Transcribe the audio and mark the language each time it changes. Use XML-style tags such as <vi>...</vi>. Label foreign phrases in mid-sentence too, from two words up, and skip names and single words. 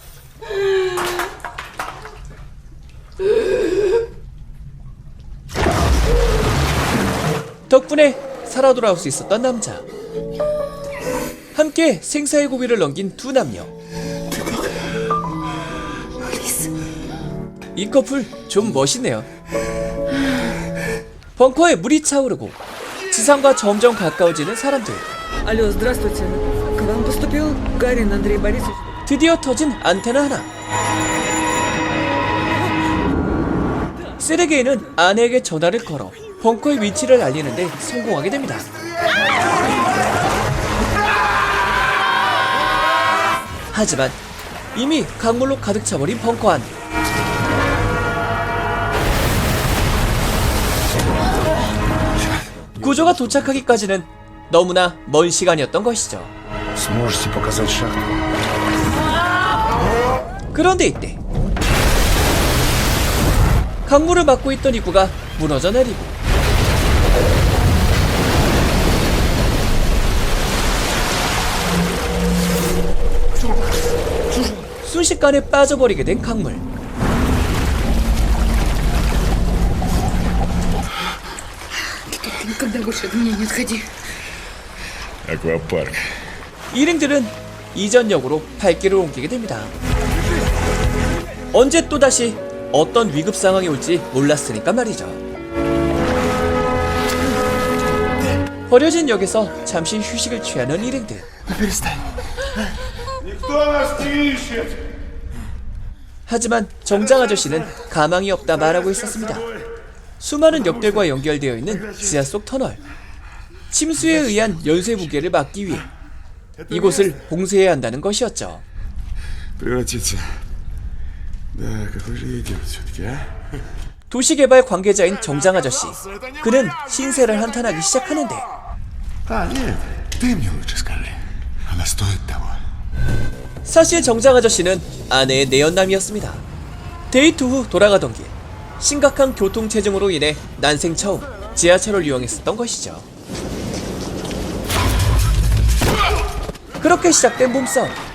<ko>덕분에 살아 돌아올 수 있었던 남자. 함께 생사의 고비를 넘긴 두 남녀. 이 커플 좀 멋있네요. 벙커에 물이 차오르고 지상과 점점 가까워지는 사람들.</ko> <ru>Алло, здравствуйте. К вам поступил Гарин Андрей Борисович.</ru> <ko>드디어 터진 안테나 하나. 세르게이는 아내에게 전화를 걸어 벙커의 위치를 알리는데 성공하게 됩니다. 하지만 이미 강물로 가득 차버린 벙커 안. 구조가 도착하기까지는 너무나 먼 시간이었던 것이죠.</ko> <ru>Сможете показать шахту?</ru> <ko>그런데 이때 강물을 막고 있던 입구가 무너져 내리고 순식간에 빠져버리게 된 강물.</ko> <ru>Никогда больше от меня не отходи. Аквапарк.</ru> <ko>일행들은 이전 역으로 발길을 옮기게 됩니다. 언제 또다시 어떤 위급 상황이 올지 몰랐으니까 말이죠. 버려진 역에서 잠시 휴식을 취하는 일행들. 하지만 정장 아저씨는 가망이 없다 말하고 있었습니다. 수많은 역들과 연결되어 있는 지하 속 터널. 침수에 의한 연쇄 붕괴를 막기 위해 이곳을 봉쇄해야 한다는 것이었죠.</ko> <ru>Превратиться. Да, какой же идиот все-таки, а?</ru> <ko>도시개발 관계자인 정장 아저씨. 그는 신세를 한탄하기 시작하는데</ko> <ru>А, нет, ты мне лучше скажи. Она стоит того.</ru> <ko>사실 정장 아저씨는 아내의 내연남이었습니다. 데이트 후 돌아가던 길 심각한 교통체증으로 인해 난생 처음 지하철을 이용했었던 것이죠. 그렇게 시작된 몸싸움.</ko>